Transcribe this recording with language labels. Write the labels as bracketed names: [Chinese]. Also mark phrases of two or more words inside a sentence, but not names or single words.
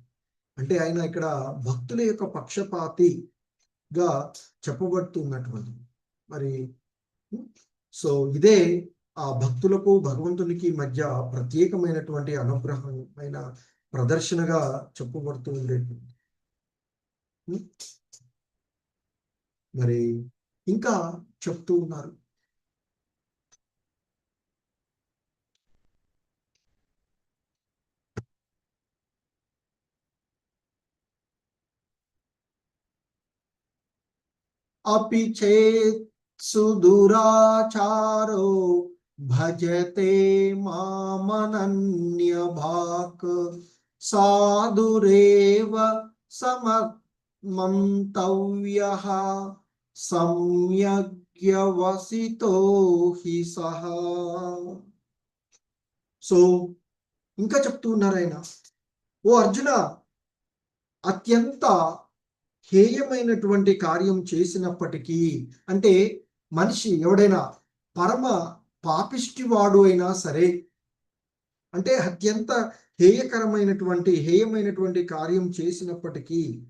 [Telugu] అంటే ఆయన ఇక్కడ భక్తుల యొక్క పక్షపాతిగా చెప్పబడుతున్నటువంటి మరి సో ఇదే ఆ భక్తులకు భగవంతునికి మధ్య ప్రత్యేకమైనటువంటి అనుగ్రహమైన ప్రదర్శనగా చెప్పబడుతూ ఉండేటువంటి. మరి ఇంకా చెప్తూ ఉన్నారు, [Sanskrit] अपि चेत् सुदुराचारो भजते मामनन्यभाक् साधुरेव सममन्तव्यः सम्यग्यवसितो हि सः. [Telugu] సో ఇంకా చెప్తూ ఉన్నారు ఆయన, ఓ అర్జున, అత్యంత హేయమైనటువంటి కార్యం చేసినప్పటికీ, అంటే మనిషి ఎవడైనా పరమ పాపిష్టివాడు అయినా సరే, అంటే అత్యంత హేయమైనటువంటి కార్యం చేసినప్పటికీ